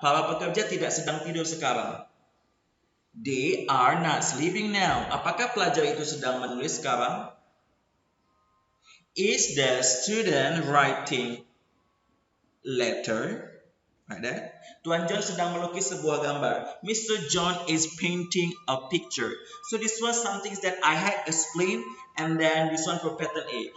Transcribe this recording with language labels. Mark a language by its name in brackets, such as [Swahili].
[Indonesian] Para pekerja tidak sedang tidur sekarang. [English] They are not sleeping now. [Indonesian] Apakah pelajar itu sedang menulis sekarang? [English] Is the student writing letter? Like that. [Indonesian] Tuan John sedang melukis sebuah gambar. [English] Mr. John is painting a picture. So this was something that I had explained, and then this one for pattern A.